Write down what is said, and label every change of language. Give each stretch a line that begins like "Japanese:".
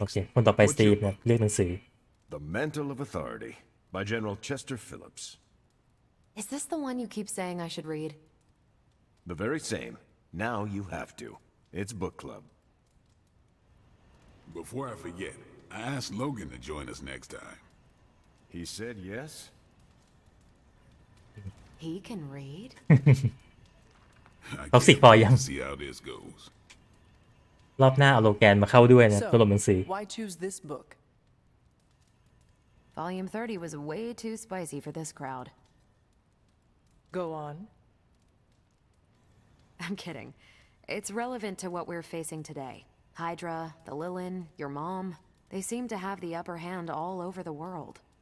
Thai: โอเคคนต่อไปสตีฟนะเลือกหนังสือ
English: The Mantle of Authority by General Chester Phillips. Is this the one you keep saying I should read? The very same. Now you have to. It's book club. Before I forget, I asked Logan to join us next time. He said yes? He can read?
Thai: Toxic พอยัง
English: See how this goes.
Thai: รอบหน้าเอาโลแกนมาเข้าด้วยนะตัวลงหนังสือ
English: Why choose this book? Volume 30 was way too spicy for this crowd. Go on. I'm kidding. It's relevant to what we're facing today. Hydra, the Lilin, your mom, they seem to have the upper hand all over the world.